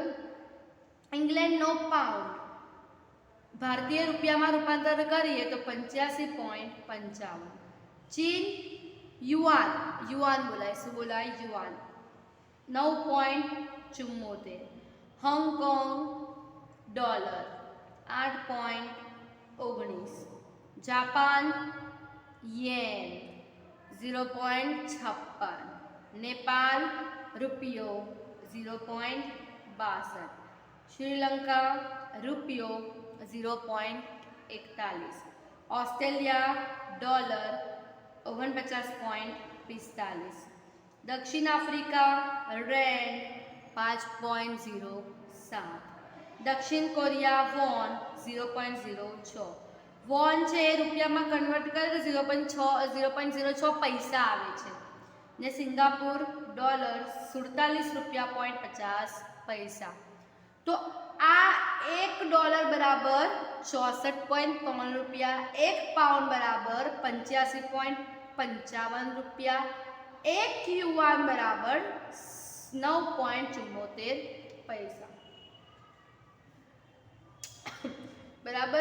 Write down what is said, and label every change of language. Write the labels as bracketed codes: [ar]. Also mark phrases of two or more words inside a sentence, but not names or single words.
[gu] ઇંગ્લેન્ડનો પાઉન્ડ ભારતીય રૂપિયામાં રૂપાંતર કરીએ તો 85.55. ચીન યુઆન, યુઆન બોલાય, શું બોલાય? યુઆન, 9.74. હોંગકોંગ ડોલર 8.19. જાપાન યેન 0.56. નેપાળ રૂપિયો 0.62. શ્રીલંકા રૂપિયો 0.41. ઑસ્ટ્રેલિયા ડૉલર 49.45. દક્ષિણ આફ્રિકા રેન્ડ 5.07. દક્ષિણ કોરિયા વૉન 0.06. વોન છે એ રૂપિયામાં કન્વર્ટ કરે તો 0.06 પૈસા આવે છે. ને સિંગાપુર ડોલર 47 રૂપિયા .50. તો આ $1 બરાબર 64.3 રૂપિયા, 1 પાઉન્ડ બરાબર 85.55 રૂપિયા, 1 યુઆન બરાબર 9.74 પૈસા, બરાબર.